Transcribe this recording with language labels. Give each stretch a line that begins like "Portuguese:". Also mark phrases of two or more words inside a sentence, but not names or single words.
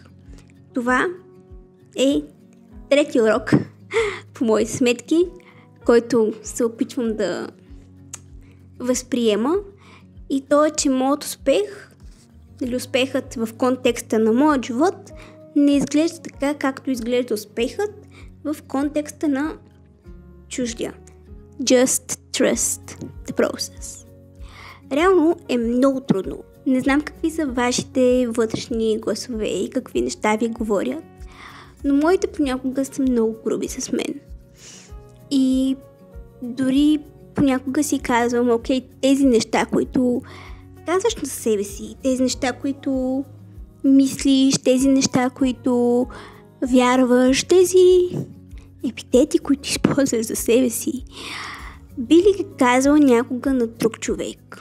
Bulgarian: Това е трети урок, по мои сметки, който се опитвам да възприема. И то е, че моят успех, или успехът в контекста на моят живот, не изглежда така, както изглежда успехът в контекста на чуждия.
English: Just trust the process.
Bulgarian: Реално е много трудно. Не знам какви са вашите вътрешни гласове и какви неща ви говорят, но моите понякога са много груби с мен. И дори понякога си казвам, окей, тези неща, които казваш на себе си, тези неща, които мислиш, тези неща, които вярваш, тези епитети, които използваш за себе си, би ли ги казала някога на друг човек?